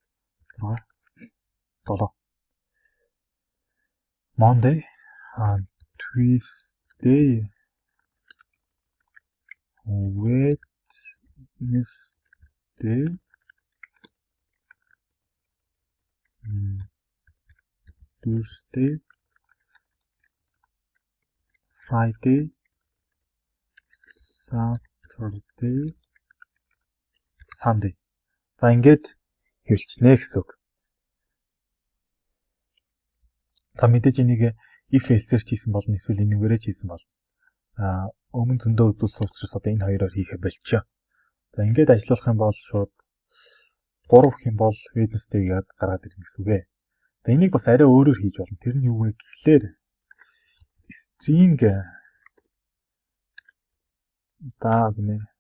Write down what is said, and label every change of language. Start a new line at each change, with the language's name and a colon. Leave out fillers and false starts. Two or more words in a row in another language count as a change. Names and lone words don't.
English: 6 7 Monday Tuesday Wednesday Thursday Friday Saturday Sunday.
Mongolian: За ингээд хэвлчихнэ гэсэн үг. За мэдээж энийг
English: if else-
Mongolian: ээр хийсэн болно, эсвэл энүүгээрээ хийсэн болно. Өмнө зөндөө үзүүлсэн учраас одоо энэ хоёроор хийхэ болчихё. За ингээд ажиллуулах юм бол шууд 3 гэх юм бол Wednesday-г гаргаад ирнэ гэсэн үг ээ. За энийг бас арай өөрөөр хийж болно. Тэр нь юу вэ гэхлээр string гинэ.